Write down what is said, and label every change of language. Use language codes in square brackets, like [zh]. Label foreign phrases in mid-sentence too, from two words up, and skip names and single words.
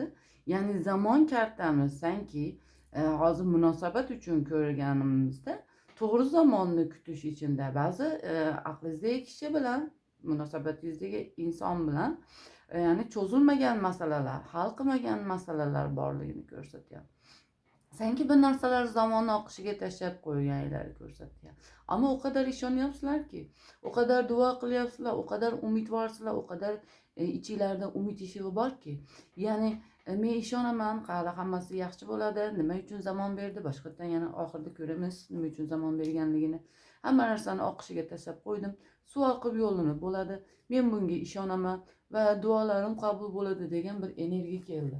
[uz] Yani zamon kartamiz sanki hozir munosabat uchun ko'rganimizda to'g'ri zamonni kutish ichida ba'zi aqlingizdagi kishi bilan, munosabatingizdagi inson bilan yani cho'zilmagan masalalar, hal qilmagan masalalar borligini ko'rsatyapti. Sanki bir narsalar [tr] zamanla akışıga [uz] tashlab qo'yganinglarni ko'rsatyapti. [tr] Ama o kadar [uz] ishonyapsizlar ki, [tr] o kadar [uz] dua qilyapsizlar, [tr] o kadar [uz] umidvorsizlar, [tr] o kadar [uz] ichinglarda umid eshigi borki, ya'ni men ishonaman, hali hammasi yaxshi bo'ladi. Nima uchun zamon berdi? Boshqatdan yana oxirida ko'ramiz nima uchun zamon berganligini. Hamma narsani oqishiga tashlab qo'ydim. suv oqib yo'lini bo'ladi. Men bunga ishonaman va duolarim qabul bo'ladi degan bir energiya keldi.